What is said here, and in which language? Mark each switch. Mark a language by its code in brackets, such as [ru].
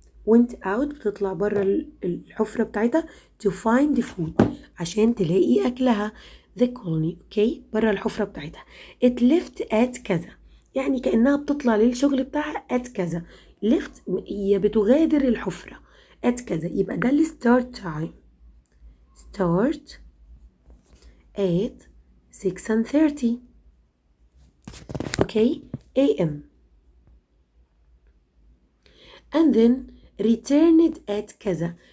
[en] went out [ar] بتطلع برا الحفرة بتاعتها [en] to find the food [ar] عشان تلاقي أكلها. [en] the colony okay [ar] برا الحفرة بتاعتها. [en] it left at [ar] كذا يعني كأنها بتطلع للشغل بتاعها at كذا. left هي بتغادر الحفرة at كذا يبقى ده ال start time. [en] start at 6:30 okay AM and then returned at [ar] كذا.